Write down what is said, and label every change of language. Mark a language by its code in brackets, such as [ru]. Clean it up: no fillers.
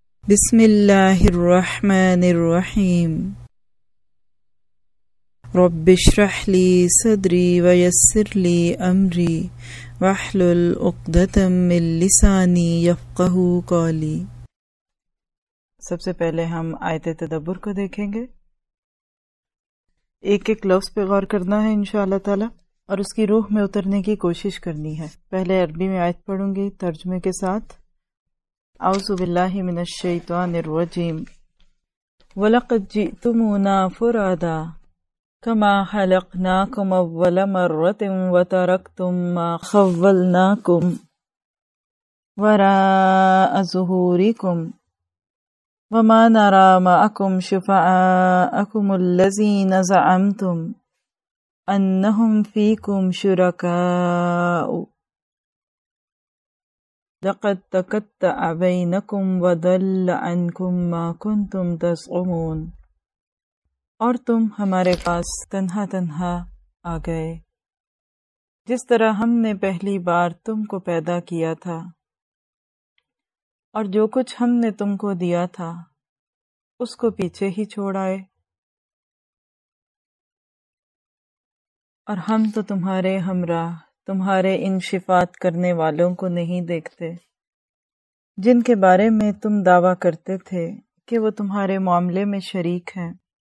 [ar] بسم الله الرحمن الرحيم. رب اشرح لي صدري ويسر لي أمري واحلل عقدة من لساني يفقه قولي. [ur] سب سے پہلے ہم آیت تدبر کو دیکھیں گے. ایک ایک لفظ پہ غور کرنا ہے انشاءاللہ تعالی، اور اس کی روح میں اترنے کی کوشش کرنی ہے. پہلے عربی میں آیت پڑھوں گی ترجمے کے ساتھ. [ar] اعوذ باللہ من الشیطان الرجیم. ولقد جئتمونا فرادا كما خلقناكم اول مرة وتركتم ما خولناكم وراء ظهوركم وما نرى معكم شفعاءكم الذين زعمتم انهم فيكم شركاء لقد تقطع بينكم وضل عنكم ما كنتم تزعمون. [ur] اور تم ہمارے پاس تنہا تنہا آ گئے. جس طرح ہم نے پہلی بار تم کو پیدا کیا تھا اور جو کچھ ہم نے تم کو دیا تھا اس کو پیچھے ہی چھوڑ آئے، اور ہم تو تمہارے ہمراہ تمہارے ان شفاعت کرنے والوں کو نہیں دیکھتے جن کے بارے میں تم دعویٰ کرتے تھے کہ وہ تمہارے معاملے میں شریک ہیں.